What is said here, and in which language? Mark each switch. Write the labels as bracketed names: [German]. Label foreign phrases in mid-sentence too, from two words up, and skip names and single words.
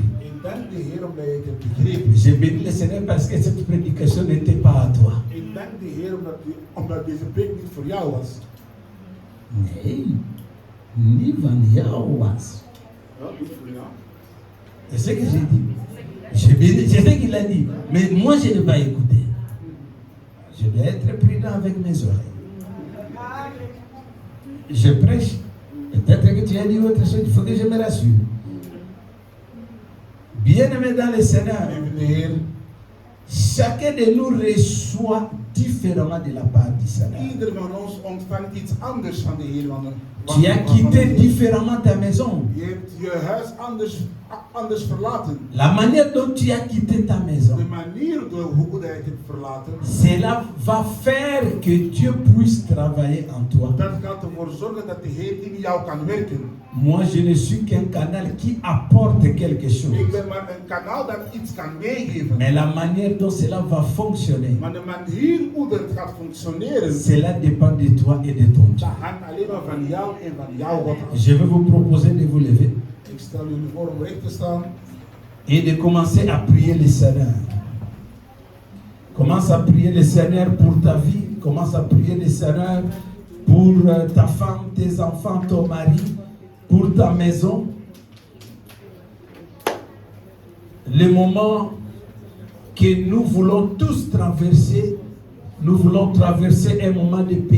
[Dutch] Ik dank de Heer omdat je het hebt begrepen. [French] Je bénis le Seigneur parce que cette prédication n'était pas à toi. [Dutch] Ik dank de Heer omdat deze preek niet voor jou was. Nee, niet van jou was. Ja, niet voor jou. [French] C'est ce que j'ai dit. C'est ce qu'il a dit. Mais moi, je ne vais pas écouter. Je dois être prudent avec mes oreilles. Je prêche. Peut-être que tu as dit autre chose. Il faut que je me rassure. Bien-aimé dans le Seigneur, [Dutch] Lieve de Heer, [French] chacun de nous reçoit différemment de la part du Seigneur. [Dutch] Ieder van ons ontvangt iets anders van de Heer. [French] Tu as quitté différemment ta maison. [Dutch] Je hebt je huis anders verlaten. [French] La manière dont tu as quitté ta maison, [Dutch] De manier hoe je het hebt verlaten, [French] cela va faire que Dieu puisse travailler en toi. [Dutch] dat gaat ervoor zorgen dat de Heer in jou kan werken. [French] Moi, je ne suis qu'un canal qui apporte quelque chose. [Dutch] Ik ben maar een kanaal dat iets kan meegeven. [French] Mais la manière dont cela va fonctionner, [Dutch] Maar de manier hoe dat gaat functioneren, [French] cela dépend de toi et de ton Dieu. [Dutch] dat hangt alleen maar van jou en van jouw God af. [French] Je vais vous proposer de vous lever [Dutch] Ik stel jullie voor om recht te staan [French] et de commencer à prier le Seigneur. Commence à prier le Seigneur pour ta vie. Commence à prier le Seigneur pour ta femme, tes enfants, ton mari, pour ta maison. Le moment que nous voulons tous traverser, nous voulons traverser un moment de paix.